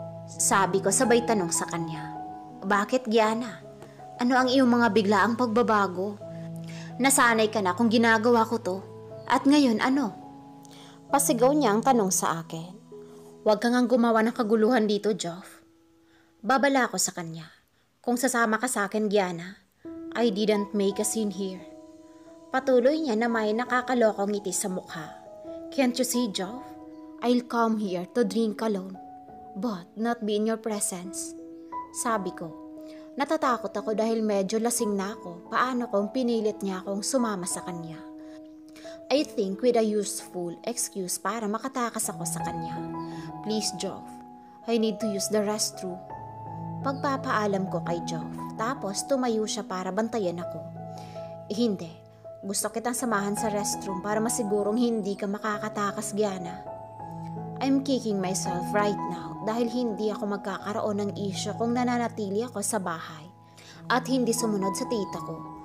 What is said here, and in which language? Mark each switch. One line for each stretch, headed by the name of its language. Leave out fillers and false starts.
Filipino: Sabi ko sabay tanong sa kanya. Bakit, Gianna? Ano ang iyong mga biglaang pagbabago? Nasanay ka na kung ginagawa ko to. At ngayon ano? Pasigaw niya ang tanong sa akin. Huwag kang ang gumawa ng kaguluhan dito, Geoff. Babala ko sa kanya. Kung sasama ka sa akin,
English: Gianna, I didn't make a scene here. Patuloy niya na may nakakalokong ngiti sa mukha. Can't you see, Geoff? I'll come here to drink alone. But not be in your presence.
Filipino: Sabi ko, natatakot ako dahil medyo lasing na ako. Paano kung pinilit niya akong sumama sa kanya?
English: I think with a useful excuse
Filipino: para makatakas ako sa kanya.
English: Please, Geoff, I need to use the restroom.
Filipino: Pagpapaalam ko kay Geoff, tapos tumayo siya para bantayan ako. Hindi, gusto kitang samahan sa restroom para masigurong hindi ka makakatakas, Gianna.
English: I'm kicking myself right now
Filipino: dahil hindi ako magkakaroon ng issue kung nananatili ako sa bahay at hindi sumunod sa tita ko.